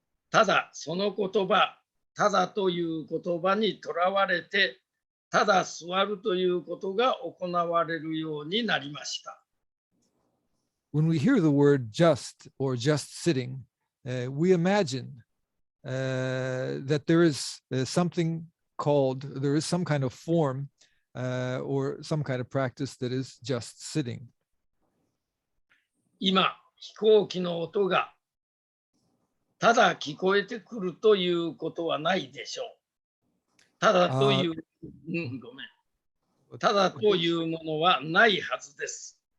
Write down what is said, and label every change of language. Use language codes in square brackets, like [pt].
[ja] ただその言葉、ただという言葉にとらわれて、ただ座るということが行われるようになりました。 [en] When we hear the word just or just sitting, we imagine that there is something called, there is some kind of form or some kind of practice that is just sitting. [ja] 今、飛行機の音がただ聞こえてくるということはないでしょう。ただという、ごめん。ただというものはないはずです。